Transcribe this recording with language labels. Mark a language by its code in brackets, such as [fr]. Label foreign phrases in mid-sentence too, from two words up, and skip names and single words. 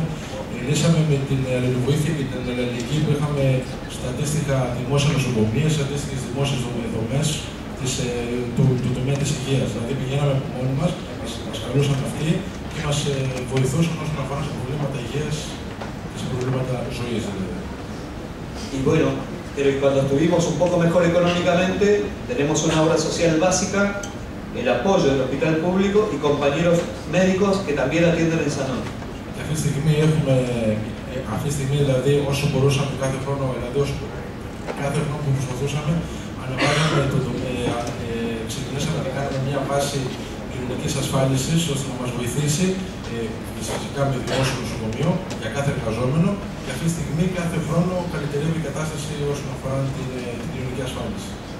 [el] Λύσαμε με την αλληλοβοήθεια και την αλληλεγγύη που είχαμε στα αντίστοιχα δημόσια νοσοκομεία, στις αντίστοιχες δημόσιες δομές του τομέα της υγείας. Δηλαδή πηγαίναμε από μόνοι μας καλούσαν αυτοί και μας βοηθούσαν όσον αφορά σε προβλήματα υγείας και σε προβλήματα ζωής. [es] Y bueno, pero cuando estuvimos un poco mejor económicamente, tenemos una obra social básica, el apoyo del hospital público y compañeros médicos que también atienden en Sanón. [el] Αυτή τη στιγμή έχουμε, δηλαδή όσο μπορούσαμε κάθε χρόνο που προσπαθούσαμε, ανεβάζαμε ξεκινήσαμε να κάνουμε μια βάση κοινωνικής ασφάλισης ώστε να μας βοηθήσει φυσικά με δημόσιο νοσοκομείο για κάθε εργαζόμενο και αυτή τη στιγμή κάθε χρόνο καλυτερεύει η κατάσταση όσον αφορά την κοινωνική ασφάλιση.